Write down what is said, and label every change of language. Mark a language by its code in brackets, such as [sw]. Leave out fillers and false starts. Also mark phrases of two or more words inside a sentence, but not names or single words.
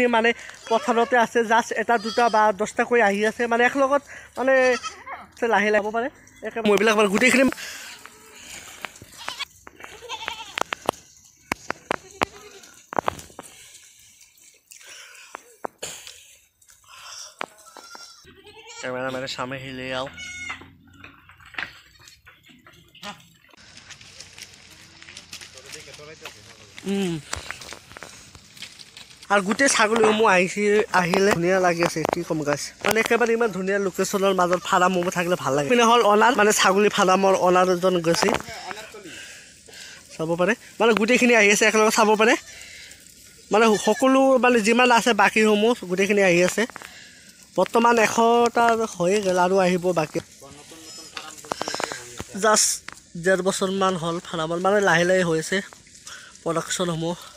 [as] মানে পথাৰতে আছে জাষ্ট এটা দুটা বা 10টাকৈ আহি আছে মানে একলগত মানে লাহে লাহে হ'ব পাৰে মইবিলাক মানে গোটেইখিনি [hi] कैमरा मेरे सामने ही ले आओ [as] আৰু গোটেই ছাগলীসমূহ আহিলে ধুনীয়া লাগি আছে কি ক'ম গাইছ মানে একেবাৰে ইমান ধুনীয়া লোকেশ্যনৰ মাজত ফাৰ্মসমূহ থাকিলে ভাল লাগে মানে হ'ল অনাৰ মানে ছাগলী ফাৰ্মৰ অনাৰ এজন গৈছে চাব পাৰে মানে গোটেইখিনি আহি আছে একেলগে চাব পাৰে মানে সকলো মানে যিমান আছে বাকীসমূহ গোটেইখিনি আহি আছে বৰ্তমান 100টা হৈয়ে গ'ল আৰু আহিব বাকী জাষ্ট 1.5 বছৰমান হ'ল ফাৰ্মত মানে লাহে লাহে হৈ আছে প্ৰডাকশ্যনসমূহ